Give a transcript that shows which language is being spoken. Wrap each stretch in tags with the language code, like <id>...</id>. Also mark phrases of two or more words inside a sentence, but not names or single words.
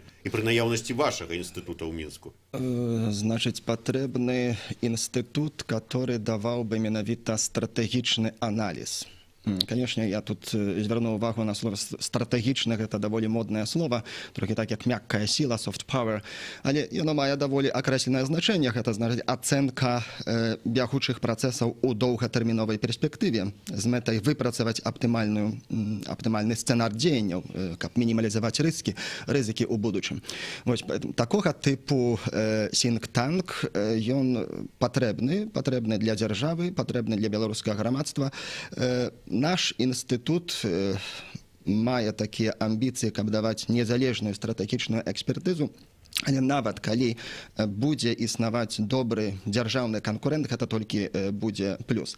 <be>І пры наяўнасці вашага інстытута ў Мінску? Значыць, патрэбны інстытут, который даваў бы менавіта стратэгічны аналіз. Конечно, я тут звярнуў увагу на слово стратэгічна, гэта даволі моднае слово, трохі так як мяккая сіла,</be> <en>soft power,</en> <be>але яно мае даволі акрэсленае значэнне, гэта значыць ацэнка бягучых працэсаў у доўгатэрміновай перспектыве з мэтай выпрацаваць аптымальны сцэнар дзеянняў, каб мінімалізаваць рызыкі ў будучым. Вось такога тыпу think-tank, ён патрэбны для дзяржавы, патрэбны для беларускага грамадства. Наш інстытут мае такія амбіцыі, каб даваць незалежную стратэгічную экспертызу, але нават калі будзе існаваць добры дзяржаўны канкурэнт, гэта толькі будзе плюс.</be>